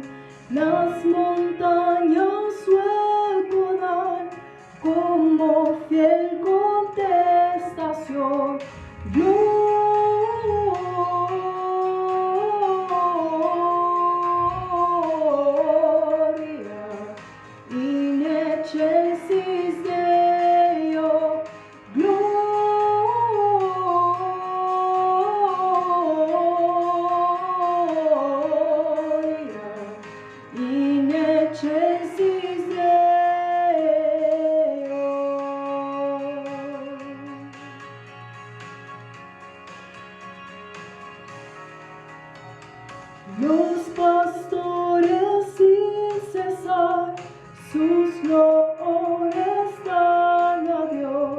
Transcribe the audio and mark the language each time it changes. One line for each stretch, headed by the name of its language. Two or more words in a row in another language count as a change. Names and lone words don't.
Spanish: Las montañas su eco dan, como fiel contestación.
Latin: Gloria in excelsis Deo. Gloria in excelsis Deo.
Spanish: Los pastores sin cesar sus loores dan a Dios.